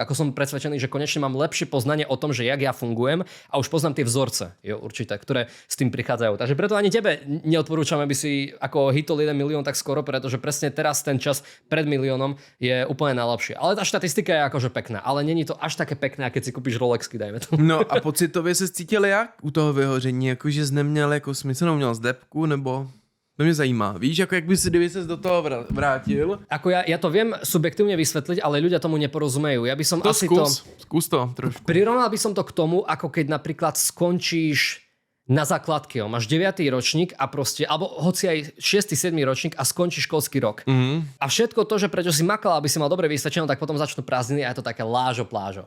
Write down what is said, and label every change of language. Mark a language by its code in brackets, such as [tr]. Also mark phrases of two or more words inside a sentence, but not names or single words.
[sk] Ako som presvedčený, že konečne mám lepšie poznanie o tom, že jak ja fungujem a už poznám tie vzorce, jo, určite, ktoré s tým prichádzajú. Takže preto ani tebe neodporúčam, aby si ako hitol 1 milión tak skoro, pretože presne teraz ten čas pred miliónom je úplne najlepšie. Ale tá štatistika je akože pekná, ale není to až také pekné, keď si kúpiš Rolexky, dajme to. [cs] No a pocitově se cítil jak u toho vyhoření, jakože jsi neměl jako smyslnou, měl zdepku, nebo... To mě zajímá. Víš, jako jak by si, kdyby ses do toho vrátil? [sk] Ako ja to viem subjektívne vysvetliť, ale ľudia tomu neporozumejú. Ja by som To asi skús to trošku. prirovnal by som to k tomu, ako keď napríklad skončíš na základke, máš 9. ročník a proste, alebo hoci aj 6. 7. ročník a skončíš školský rok. A všetko to, že prečo si makal, aby si mal dobre vysvedčené, tak potom začnú prázdniny a je to také plážo.